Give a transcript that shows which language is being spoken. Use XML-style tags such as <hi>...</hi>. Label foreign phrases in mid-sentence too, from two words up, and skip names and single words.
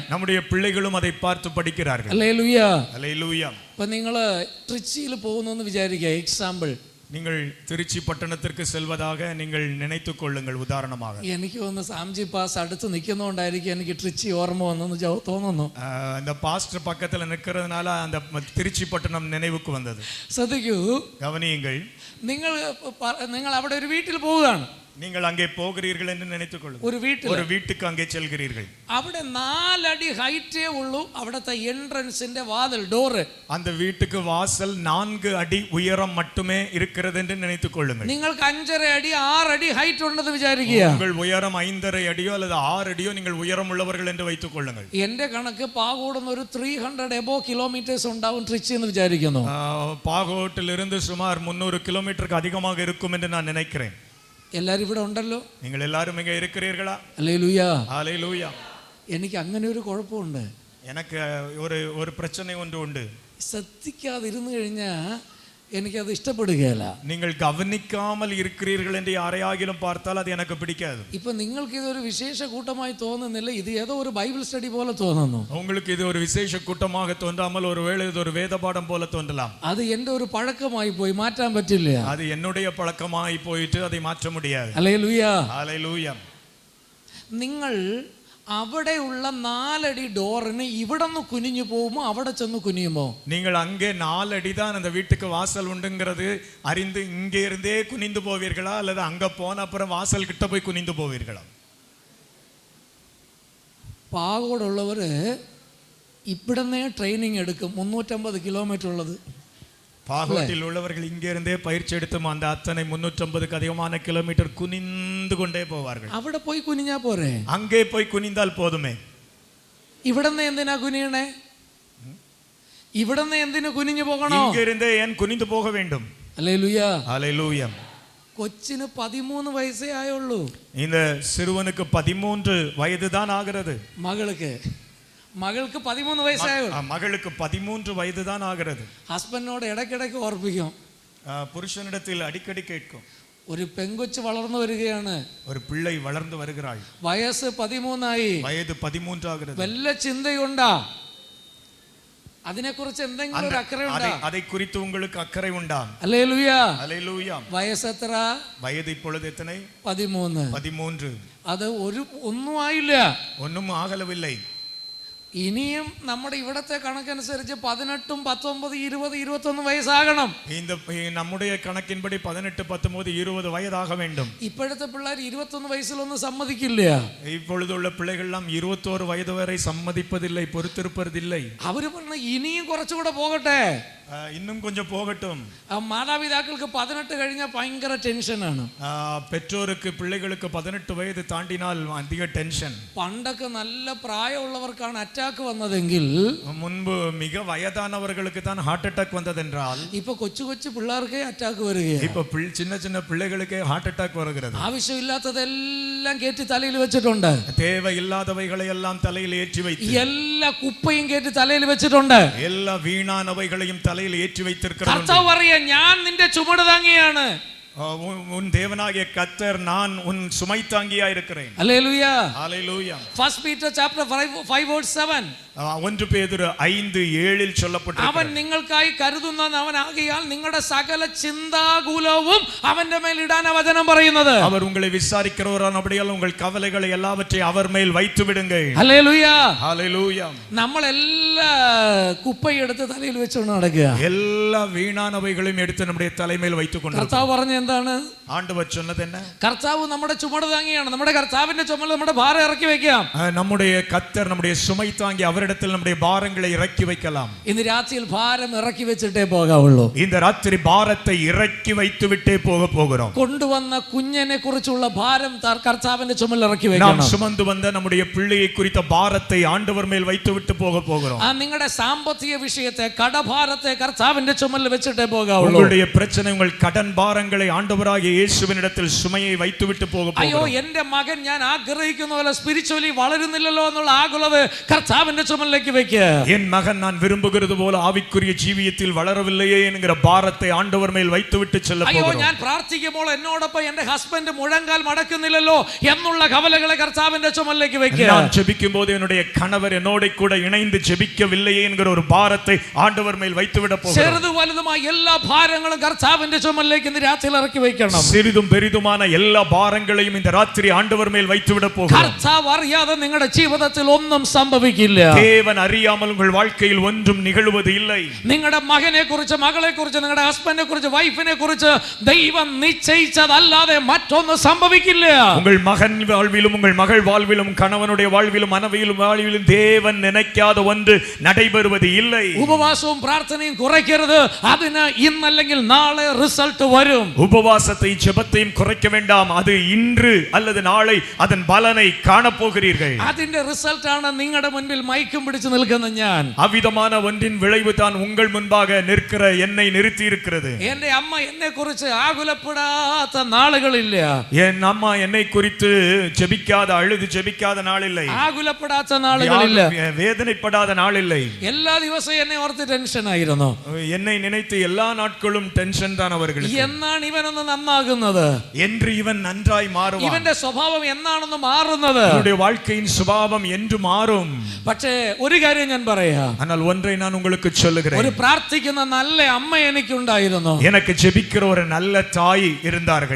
<ta>நம்முடைய பிள்ளைகளும் அதை பார்த்து படிக்கிறார்கள்.</ta> <ml>ഹല്ലേലൂയ, ഹല്ലേലൂയ. ഇപ്പൊ നിങ്ങൾ ട്രിച്ചിയിൽ പോകുന്നു എന്ന് വിചാരിക്കുക, എക്സാമ്പിൾ.</ml> <ta>நீங்கள் திருச்சி பட்டணத்திற்கு செல்வதாக நீங்கள் நினைத்துக் கொள்ளுங்கள். உதாரணமாக</ta> <ml>എനിക്ക് ഒന്ന് സാംജി പാസ് അടുത്ത് നിൽക്കുന്നതുകൊണ്ടായിരിക്കും എനിക്ക് ട്രിച്ചി ഓർമ്മ വന്നെന്ന് തോന്നുന്നു.</ml> <ta>அந்த பாஸ்டர் பக்கத்துல நிற்கிறதுனால அந்த திருச்சி பட்டணம் நினைவுக்கு வந்தது.</ta> <ml>ശ്രദ്ധിക്കൂ,</ml> <ta>கவனியுங்கள்.</ta> <ml>നിങ്ങൾ അവിടെ ഒരു വീട്ടിൽ പോവുകയാണ്.</ml> <ta>நீங்கள் அங்கே போகிறீர்கள் என்று நினைத்துக் கொள்ளுங்கள். ஒரு வீட்டுக்கு அங்கே செல்கிறீர்கள்.</ta> <ml>അവിടെ 4 അടി ഹൈറ്റേ ഉള്ളൂ അവിടത്തെ എൻട്രൻസിന്റെ വാതിൽ, ഡോറ്.</ml> <ta>அந்த வீட்டுக்கு வாசல் 4 அடி உயரம் மட்டுமே இருக்கிறது என்று நினைத்துக் கொள்ளுங்கள்.</ta> <ml>നിങ്ങൾക്ക് 5.5 അടി 6 അടി ഹൈറ്റ് ഉണ്ടെന്ന് വിചാരിക്കുക.</ml> <ta>உங்கள் உயரம் 5.5 அடியோ அல்லது 6 அடியோ நீங்கள் உயரம் உள்ளவர்கள் என்று வைத்துக் கொள்ளுங்கள்.</ta> <ml>എന്റെ കണക്ക് പാകോടുന്ന ഒരു 300</ml> <en>above kilometers</en> <ml>ഉണ്ടാവും ട്രിച്ചി എന്ന് വിചാരിക്കുന്നു.</ml> <ta>பாகோட்டிலிருந்து சுமார் 300 கிலோமீட்டருக்கு அதிகமாக இருக்கும் என்று நான் நினைக்கிறேன்.</ta> <ml>എല്ലാരും ഇവിടെ ഉണ്ടല്ലോ? നിങ്ങൾ എല്ലാവരും ഇങ്ങനെ இருக்கிறீர்களா? ഹല്ലേലൂയ, ഹല്ലേലൂയ. എനിക്ക് അങ്ങനെ ഒരു കുഴപ്പമുണ്ട്.</ml> <ta>எனக்கு ஒரு பிரச்சனை ஒன்று உண்டு.</ta> <ml>ശ്രദ്ധിക്കാതിരുന്നു കഴിഞ്ഞാൽ എനിക്കത് ഇഷ്ടപ്പെടുകയില്ല.</ml> <ta>நீங்கள் கவனிக்காமல் இருக்கிறீர்கள் என்று யாரையாகிலும் பார்த்தால் அது எனக்கு பிடிக்காது.</ta> <ml>ഇപ്പൊ നിങ്ങൾക്ക് ഇതൊരു വിശേഷ കൂട്ടമായി തോന്നുന്നില്ല, ഇത് ഏതോ ഒരു</ml> <en>Bible study</en> <ml>പോലെ തോന്നുന്നു.</ml> <ta>உங்களுக்கு இது ஒரு விசேஷ கூட்டமாக தோன்றாமல் ஒருவேளை இது ஒரு வேத பாடம் போல தோன்றலாம்.</ta> <ml>அது എന്റെ ഒരു പഴക്കമായി പോയി, മാറ്റാൻ പറ്റില്ല.</ml> <ta>அது என்னுடைய பழக்கமாയി போயிட்டு அதை மாற்ற முடியாது.</ta> <ml>ഹല്ലേലൂയ, ഹല്ലേലൂയ. നിങ്ങൾ അവിടെയുള്ള 4 അടി ഡോറിന് ഇവിടെ നിന്ന് കുനിഞ്ഞു പോകുമോ അവിടെ ചെന്ന് കുനിയുമോ?</ml> <ta>நீங்கள் அங்கே 4 அடி தான் அந்த வீட்டுக்கு வாசல் உண்டுங்கிறது அறிந்து இங்கே இருந்தே குனிந்து போவீர்களா அல்லது அங்க போன அப்புறம் வாசல் கிட்ட போய் குனிந்து போவீர்களா?</ta> <ml>പാകോടുള്ളവർ ഇവിടുന്നേ ട്രെയിനിങ് എടുക്കും. 350 കിലോമീറ്റർ ഉള്ളത്.</ml> <ta>பாகோட்டில் உள்ளவர்கள் இங்கே இருந்தே பயிற்சி எடுத்தும் அந்த அத்தனை 350க்கு அதிகமான கிலோமீட்டர் குனிந்து கொண்டே போவார்கள்.</ta> <ml>അവിടെ പോയി കുനിഞ്ഞാ പോരെ?</ml> <ta>அங்கே போய் குனிந்தால் போதுமே.</ta> <ml>ഇവിടുന്ന് എന്തിനാ കുനിയണേ? ഇവിടുന്ന് എന്തിനു കുനിഞ്ഞു പോകണോ?</ml> <ta>இங்கே இருந்தே ஏன் குனிந்து போக வேண்டும்?</ta> <ml>ഹല്ലേലൂയ,</ml> <ta>ஹல்லேலூயா.</ta> <ml>കൊച്ചിന് 13 വയസ്സേ ആയുള്ളൂ.</ml> <ta>இந்த சிறுவனுக்கு 13 வயது தான் ஆகிறது.</ta> <ml>മകൾക്ക് 13 വയസ്സായുള്ളൂ.</ml> <ta>மகளுக்கு 13 வயது தான் ஆகிறது.</ta> <ml>ഹസ്ബൻഡിനോട് ഇടയ്ക്കിടയ്ക്ക് ഓർപ്പിക്കും,</ml> <ta>புருஷனிடத்தில் அடிக்கடி கேட்கும்,</ta> <ml>ഒരു പെങ്കൊച്ച് വളർന്നു വരികയാണ്,</ml> <ta>ஒரு பிள்ளை வளர்ந்து வருகிறாள்,</ta> <ml>വയസ്സ് 13 ആയി,</ml> <ta>வயது 13 ஆகிறது.</ta> <ml>വല്ല ചിന്തയുണ്ടാ? അതിനെക്കുറിച്ച് എന്തെങ്കിലും ഒരു അക്കറയുണ്ടോ?</ml> <ta>அதை குறித்து உங்களுக்கு அக்கறை உண்டா?</ta> <ml>ഹല്ലേലൂയ,</ml> <ta>ஹல்லேலூயா.</ta> <ml>വയസ്സ് എത്ര?</ml> <ta>வயது இப்பொழுது எத்தனை? 13.</ta> <ml>അത് ഒന്നും ആയില്ല,</ml> <ta>ஒன்றும் ஆகலவில்லை.</ta> <ml>ഇനിയും നമ്മുടെ ഇവിടത്തെ കണക്കനുസരിച്ച് 18, 19, 20, 21 വയസ്സാകണം.</ml> <ta>இந்த நம்முடைய கணக்கின்படி 18, 19, 20 வயதாக வேண்டும்.</ta> <ml>ഇപ്പോഴത്തെ പിള്ളേർ 21 വയസ്സിലൊന്നും സമ്മതിക്കില്ല.</ml> <ta>இப்பொழுதுள்ள பிள்ளைகள் எல்லாம் 21 வயது வரை சம்மதிப்பதில்லை, பொறுத்திருப்பதில்லை.</ta> <ml>അവര് പറഞ്ഞ ഇനിയും കുറച്ചുകൂടെ പോകട്ടെ,</ml> <ta>இன்னும் கொஞ்சம் போகட்டும்.</ta> <ml>മാതാപിതാക്കൾക്ക് 18 കഴിഞ്ഞാൽ ഭയങ്കര ടെൻഷനാണ്.</ml> <ta>பெற்றோருக்கு பிள்ளைகளுக்கு 18 வயது தாண்டினால் அதிக டென்ஷன்.</ta> <ml>പണ്ടൊക്കെ നല്ല പ്രായമുള്ളവർക്കാണ് അറ്റാക്ക് വന്നതെങ്കിൽ</ml> <ta>முன்பு மிக வயதானவர்களுக்கு தான்</ta> <en>heart attack</en> <ta>வந்ததென்றால்</ta> <ml>ഇപ്പൊ കൊച്ചു കൊച്ചു പിള്ളേർക്കേ അറ്റാക്ക് വരികയാണ്.</ml> <ta>இப்ப சின்ன சின்ன பிள்ளைகளுக்கே</ta> <en>heart attack</en> <ta>வருகிறது.</ta> <ml>ആവശ്യമില്ലാത്തതെല്ലാം കേറ്റി തലയിൽ വെച്ചിട്ടുണ്ട്,</ml> <ta>தேவையில்லாதவைகளை எல்லாம் தலையில் ஏற்றி வைத்து</ta> <ml>എല്ലാ കുപ്പയും കേറ്റി തലയിൽ വെച്ചിട്ടുണ്ട്,</ml> <ta>எல்லா வீணானவைகளையும் தலையில் ஏற்றி வைத்திருக்கிறார்.</ta> <ml>കർത്താവ് പറയാ, ഞാൻ നിന്റെ ചുമട് താങ്ങിയാണ്.</ml> <ta>உன் தேவனாகிய கர்த்தர் நான் உன் சுமை தாங்கியா இருக்கிறேன்.</ta> <ml>ഹല്ലേലൂയ,</ml> <ta>ஹல்லேலூயா.</ta> <en>1 Peter chapter 5:7.</en> <ta>1 பேதுரு 5:7 சொல்லப்பட்டிருக்கிறது.</ta> <ml>അവൻ നിങ്ങൾക്കായി കരുതുന്നവനാകിയാൽ നിങ്ങളുടെ സകല ചിന്താകുലവും അവന്റെ മേൽ ഇടാൻ വചനം പറയുന്നത്.</ml> <ta>அவர் உங்களை விசாரிக்கிறவரானபடியால் உங்கள் கவலைகளை எல்லாவற்றையும் அவர் மேல் வைத்து விடுங்கள்.</ta> <ml>ഹല്ലേലൂയ,</ml> <ta>ஹல்லேலூயா.</ta> <ml>നമ്മൾ എല്ലാ കുപ്പയും എടുത്ത് തലയിൽ വെച്ചുകൊണ്ട് നടക്കുക.</ml> <ta>எல்லா வீணானவைகளையும் எடுத்து நம்முடைய தலைமையில் வைத்துக் கொண்டு</ta> <ml>കർത്താവ് പറഞ്ഞ എന്താണ്?</ml> <ta>ஆண்டவர் சொன்னது என்ன?</ta> <ml>കർത്താവ് നമ്മുടെ ചുമട് താങ്ങിയാണ്. നമ്മുടെ കർത്താവിന്റെ ചുമലിൽ നമ്മുടെ ഭാരം ഇറക്കി വെക്കാം.</ml> <ta>நம்முடைய கர்த்தர் நம்முடைய சுமை தாங்கி அவரிடத்தில் நம்முடைய பாரங்களை இறக்கி வைக்கலாம்.</ta> <ml>ഇന്ന് രാത്രിയിൽ ഭാരം ഇറക്കി വെച്ചിട്ടേ പോകാവുള്ളൂ.</ml> <ta>இந்த ராத்திரி பாரத்தை இறக்கி வைத்து விட்டே போகிறோம்.</ta> <ml>കൊണ്ടുവന്ന കുഞ്ഞിനെ കുറിച്ചുള്ള ഭാരം കർത്താവിന്റെ ചുമലിൽ ഇറക്കി</ml> <ta>நாம்</ta> <ml>വെക്കണം.</ml> <ta>சுமந்து வந்த நம்முடைய பிள்ளையை குறித்த பாரத்தை ஆண்டவர் மேல் வைத்து விட்டு போகிறோம்.</ta> <ml>നിങ്ങളുടെ സാമ്പത്തിക വിഷയത്തെ കടഭാരത്തെ കർത്താവിന്റെ ചുമലിൽ വെച്ചിട്ടേ പോകാവുള്ളൂ.</ml> <ta>உங்களுடைய பிரச்சனை உங்கள் கடன் பாரங்களை ஆண்டவராகிய இயேசுவினிடத்தில் சுமையை வைத்து விட்டு போகிறோம்.</ta> <ml>അയ്യോ എന്റെ മകൻ ഞാൻ ആഗ്രഹിക്കുന്ന പോലെ സ്പിരിച്വലി വളരുന്നില്ലല്ലോ എന്നുള്ള ആകുലത കർത്താവിന്റെ ചുമലിലേക്ക് വെക്കുക.</ml> <ta>என் மகன் நான் விரும்புகிறது போல ஆவிக்குரிய ஜீவியத்தில் வளரவில்லையே என்கிற பாரத்தை ஆண்டவர் மேல் வைத்து விட்டு செல்ல</ta> <ml>അയ്യോ</ml> <ta>போகிறோம்.</ta> <ml>ഞാൻ പ്രാർത്ഥിക്കുമ്പോൾ എന്നോടൊപ്പം എന്റെ ഹസ്ബൻഡ് മുഴങ്കാൽ മടക്കുന്നില്ലല്ലോ എന്നുള്ള കവലകളെ കർത്താവിന്റെ ചുമലിലേക്ക് വെക്കുക.</ml> <ta>நான் ஜெபிக்கும்போது என்னுடைய கணவர் என்னோட கூட இணைந்து ஜெபிக்கவில்லையே என்கிற ஒரு பாரத்தை ஆண்டவர் மேல் வைத்து விட போகிறோம்.</ta> <ml>ചെറുതും വലുതുമായ എല്ലാ ഭാരങ്ങളും കർത്താവിന്റെ ചുമലിലേക്ക് ഇന്ന് രാത്രിയിൽ ഇറക്കി വെക്കണം.</ml> <ta>சிறிதும் பெரிதுமான எல்லா பாரங்களையும் இந்த ராத்திரி ஆண்டவர் மேல் வைத்து விட போகிறோம்.</ta> <ml>കർത്താവ് അറിയാതെ നിങ്ങളുടെ ജീവിതത്തിൽ ഒന്നും സംഭവിക്കില്ല.</ml> <ta>தேவன் அறியாமல் உங்கள் வாழ்க்கையில் ஒன்றும் நிகழ்வது இல்லை.</ta> <ml>നിങ്ങളുടെ മകനെ കുറിച്ച് മകളെ കുറിച്ച് നിങ്ങളുടെ ഹസ്ബൻഡിനെ കുറിച്ച് വൈഫിനെ കുറിച്ച് ദൈവം നിശ്ചയിച്ചതല്ലാതെ മറ്റൊന്നും സംഭവിക്കില്ല.</ml> <ta>உங்கள் மகன் வாழ்விலும் உங்கள் மகள் வாழ்விலும் கணவனுடைய வாழ்விலும் மனைவியிலும் வாழ்விலும் தேவன் நினைக்காத ஒன்று நடைபெறுவது இல்லை.</ta> <ml>ഉപവാസവും പ്രാർത്ഥനയും കുറയ്ക്കരുത്. അതിന് ഇന്നല്ലെങ്കിൽ നാളെ റിസൾട്ട് വരും.</ml> <ta>உபவாசத்தை ஜெபத்தையும் குறைக்க வேண்டாம். அது இன்று அல்லது நாளை அதன் பலனை காணப்போகிறீர்கள்.</ta> <ml>അതിന്റെ റിസൾട്ട് ആണ് നിങ്ങളുടെ മുൻപിൽ മൈക്കും പിടിച്ചു നിൽക്കുന്ന ഞാൻ.</ml> <ta>அவ்விதமான ஒன்றின் விளைவு தான் உங்கள் முன்பாக நிற்கிற என்னை நிறுத்தி இருக்கிறது.</ta> <ml>എന്റെ അമ്മ എന്നെ കുറിച്ച് ആകുലപ്പെടാത്ത നാളുകളില്ല.</ml> <ta>என் அம்மா என்னை குறித்து ஜெபிக்காத அழுது ஜெபிக்காத நாள் இல்லை.</ta> <ml>ആകുലപ്പെടാത്ത നാളുകളില്ല.</ml> <ta>வேதனைப்படாத நாள் இல்லை.</ta> <ml>എല്ലാ ദിവസവും എന്നെ ഓർത്ത് ടെൻഷൻ ആയിരുന്നു.</ml> <ta>என்னை நினைத்து எல்லா நாட்களும் டென்ஷன் தான் அவர்களுக்கு.</ta> <ml>എന്നാണ് ഇവനൊന്ന് നന്നാകുന്നത്?</ml> <ta>என்று இவன் நன்றாய் மாறுவான்.</ta> <ml>ഇവന്റെ സ്വഭാവം എന്നാണെന്ന് മാറുന്നത്?</ml> <ta>அவனுடைய வாழ்க்கையின் சுபாவம் என்று மாறும்.</ta> <ml>പക്ഷേ ഒരു കാര്യം ഞാൻ പറയാം.</ml> <ta>ஆனால் ஒன்றை நான் உங்களுக்கு சொல்லுகிறேன்.</ta> <ml>ഒരു പ്രാർത്ഥിക്കുന്ന നല്ല അമ്മ എനിക്കുണ്ടായിരുന്നു.</ml> <ta>எனக்கு ஜெபிக்கிற ஒரு நல்ல தாய் இருந்தார்கள்.</ta>